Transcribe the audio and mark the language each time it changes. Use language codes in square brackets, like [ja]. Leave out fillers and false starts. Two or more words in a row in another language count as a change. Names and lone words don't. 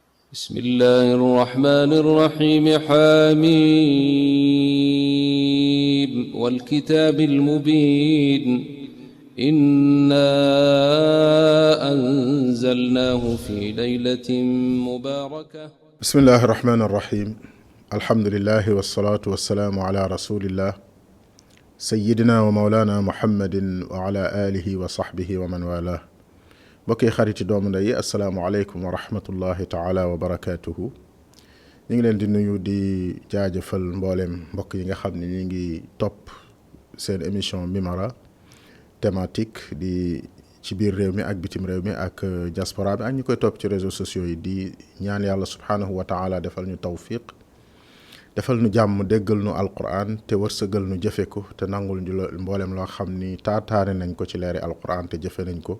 [ar] بسم الله الرحمن الرحيم حميم والكتاب المبين إنا أنزلناه في ليلة مباركة. بسم الله الرحمن الرحيم الحمد لله والصلاة والسلام على رسول الله سيدنا ومولانا محمد وعلى آله وصحبه ومن والاه. [wo] bokki xariti doomu ndey [ar] السلام عليكم ورحمة الله تعالى وبركاته. [wo] ñu ngi leen di nuyu di jaajëfal mboolem mbokk yi nga xam ne ñu ngi topp seen émission Mimara thématique di ci biir réew mi ak bitim réew mi ak diaspora bi ak ñu koy topp ci [fr] réseaux sociaux [wo] yi di ñaan yàlla [ar] سبحانه وتعالى [wo] defal ñu tawfiq defal ñu jàmm déggal ñu alquran te wërsëgal ñu jëfe ko te nangul ñu mboolem loo xam ni taataane nañ ko ci leeri alquran te jëfe nañ ko.